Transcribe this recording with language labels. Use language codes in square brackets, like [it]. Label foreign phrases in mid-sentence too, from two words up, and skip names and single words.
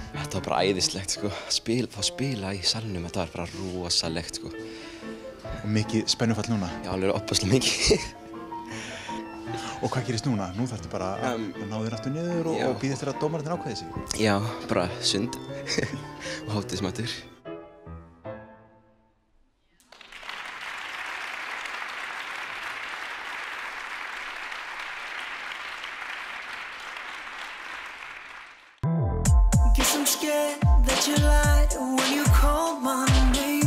[is] Þetta var bara æðislegt sko. Fá spila í salnum, þetta var bara rosalegt sko. Og mikið spennufall núna? Já, alveg opaslega mikið. Og hvað gerist núna? Nú þarftu bara að ná þér aftur niður og bíða eftir að dómarinn ákveði sig? Já, bara sund og hátíðismatur. [en] Guess I'm scared that you lied when you called my name.